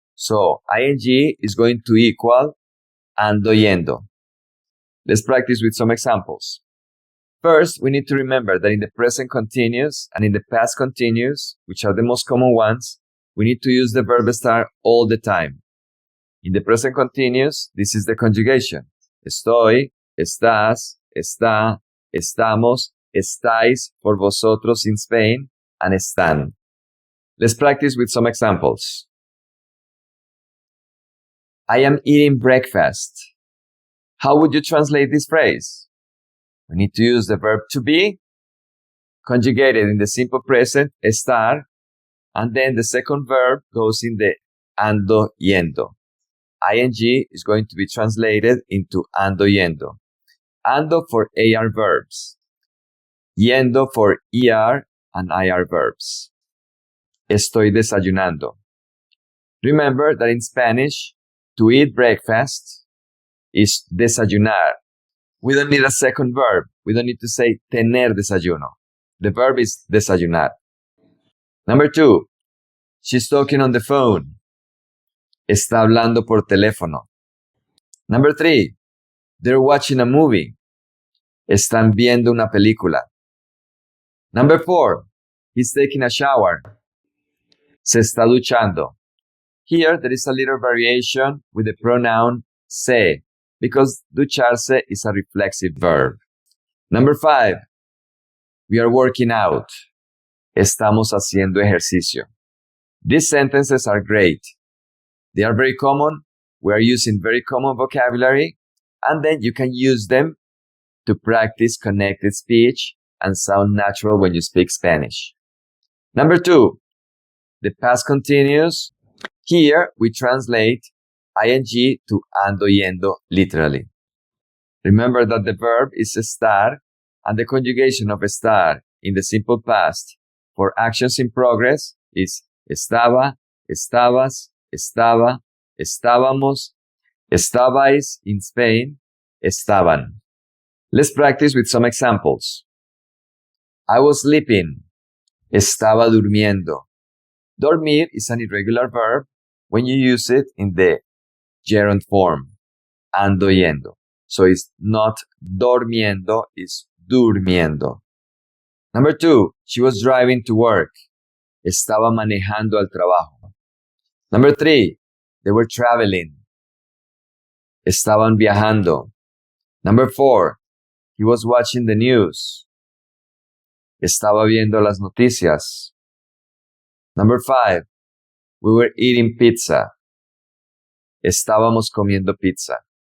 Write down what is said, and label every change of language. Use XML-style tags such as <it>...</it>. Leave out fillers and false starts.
<en>So, ing is going to equal ANDO y ENDO. Let's practice with some examples. First, we need to remember that in the present continuous and in the past continuous, which are the most common ones, we need to use the verb estar all the time. In the present continuous, this is the conjugation.</en> <es>Estoy, estás, está, estamos, estáis</es> <en>for vosotros in Spain, and</en> <es>están.</es> <en>Let's practice with some examples. I am eating breakfast. How would you translate this phrase? We need to use the verb to be, conjugated in the simple present, estar, and then the second verb goes in the ANDO y ENDO. ing is going to be translated into ANDO y ENDO. ANDO for AR verbs. YENDO for ER and IR verbs.</en> <es>Estoy desayunando.</es> <en>Remember that in Spanish, to eat breakfast is desayunar. We don't need a second verb. We don't need to say</en> <es>tener desayuno.</es> <en>The verb is desayunar. Number 2, she's talking on the phone.</en> <es>Está hablando por teléfono.</es> <en>Number 3, they're watching a movie.</en> <es>Están viendo una película.</es> <en>Number 4, he's taking a shower.</en> <es>Se está duchando.</es> <en>Here, there is a little variation with the pronoun se, because ducharse is a reflexive verb. Number 5, we are working out.</en> <es>Estamos haciendo ejercicio.</es> <en>These sentences are great. They are very common. We are using very common vocabulary, and then you can use them to practice connected speech and sound natural when you speak Spanish. Number 2, the past continuous. Here, we translate ing to ANDO y ENDO literally. Remember that the verb is estar, and the conjugation of estar in the simple past for actions in progress is</en> <es>estaba, estabas, estaba, estábamos, estabais</es> <en>in Spain,</en> <es>estaban.</es> <en>Let's practice with some examples. I was sleeping.</en> <es>Estaba durmiendo.</es> <en>Dormir is an irregular verb when you use it in the gerund form, ANDO y ENDO. So it's not dormiendo, it's durmiendo. Number 2, she was driving to work.</en> <es>Estaba manejando al trabajo.</es> <en>Number 3, they were traveling. Estaban viajando. Number 4, he was watching the news.</en> <es>Estaba viendo las noticias.</es> <en>Number 5, we were eating pizza.</en> <es>Estábamos comiendo pizza.</es>